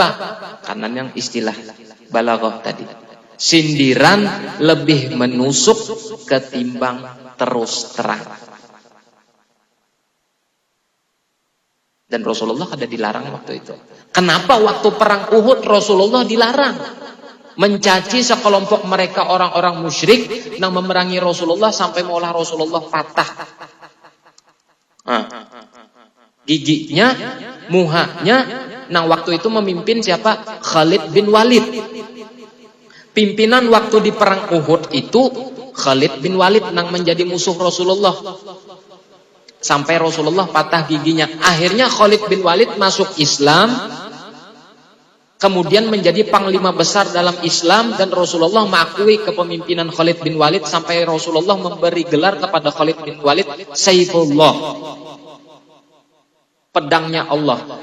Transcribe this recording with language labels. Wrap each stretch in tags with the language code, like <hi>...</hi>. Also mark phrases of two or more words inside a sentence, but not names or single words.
<id>Karena yang istilah balaghah tadi. Sindiran lebih menusuk ketimbang terus terang. Dan Rasulullah kada dilarang waktu itu. Kenapa waktu perang Uhud Rasulullah dilarang? Mencaci sekelompok mereka orang-orang musyrik yang memerangi Rasulullah sampai maulah Rasulullah patah. Giginya, muhanya, nang waktu itu memimpin siapa? Khalid bin Walid. Pimpinan waktu di perang Uhud itu Khalid bin Walid nang menjadi musuh Rasulullah. Sampai Rasulullah patah giginya. Akhirnya Khalid bin Walid masuk Islam, kemudian menjadi panglima besar dalam Islam, dan Rasulullah mengakui kepemimpinan Khalid bin Walid sampai Rasulullah memberi gelar kepada Khalid bin Walid Saifullah, pedangnya Allah.</id>